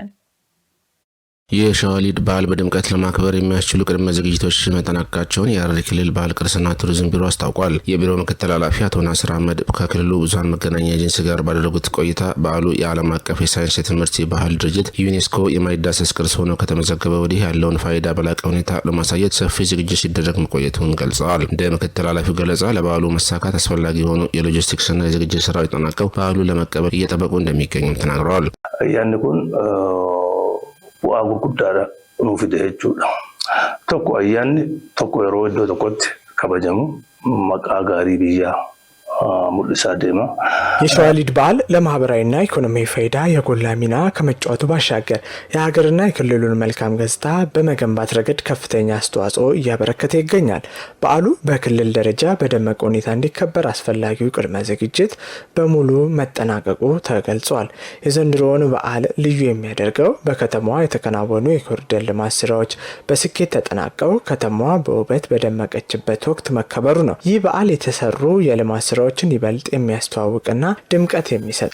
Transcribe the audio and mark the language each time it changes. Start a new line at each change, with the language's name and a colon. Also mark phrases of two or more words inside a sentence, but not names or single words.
Amharic: የሸዋሊድ በዓል በድምቀት ለማክበር የሚያስችሉ ቅድመ ዝግጅቶች መጠናቀቃቸውን የሐረሪ ክልል ባህል ቅርስና ቱሪዝም ቢሮ አስታውቋል። የቢሮ ምክትል ኃላፊ አቶ ናስር አህመድ ከክልሉ ብዙሃን መገናኛ ኤጀንሲ ጋር ባደረጉት ቆይታ በዓሉ የዓለም አቀፍ የሳይንስ የትምህርት የባህል ድርጅት ዩኔስኮ የማይዳሰስ ቅርስ ሆኖ ከተመዘገበ ወዲህ ያለውን ፋይዳ በላቀ ሁኔታ ለማሳየት ሰፊ ዝግጅት ሲደረግ መቆየቱን ገልጸዋል። እንደ ምክትል ኃላፊው ገለጻ ለበዓሉ መሳካት አስፈላጊ የሆኑ የሎጂስቲክስና የዝግጅት ስራዎች ተጠናቀው በዓሉ ለመቀበል እየጠበቁ እንደሚገኙም ተናግረዋል።
Oromo: bu'aa gurguddaadha nuuf fide jechuudha. Tokko ayyaanni tokko yeroo iddoo tokkotti kabajamu maqaa gaarii biyyaa mul'isaa deema.
Amharic: የሸዋሊድ በዓል ለማህበራዊና ኢኮኖሚያዊ ፋይዳ የጎላ ሚና ከመጫወቱ ባሻገር የሀገርና የክልሉን መልካም ገጽታ በመገንባት ረገድ ከፍተኛ አስተዋጽኦ እያበረከተ ይገኛል። በዓሉ በክልል ደረጃ በደመቀ ሁኔታ እንዲከበር አስፈላጊው ቅድመ ዝግጅት በሙሉ መጠናቀቁ ተገልጿል። የዘንድሮውን በዓል ልዩ የሚያደርገው በከተማዋ የተከናወኑ የኮሪደር ልማት ስራዎች በስኬት ተጠናቀው ከተማዋ በውበት በደመቀችበት ወቅት መከበሩ ነው። ይህ በዓል የተሰሩ የልማት ስራዎችን ይበልጥ የሚያስተዋውቅና ድምቀት የሚሰጥ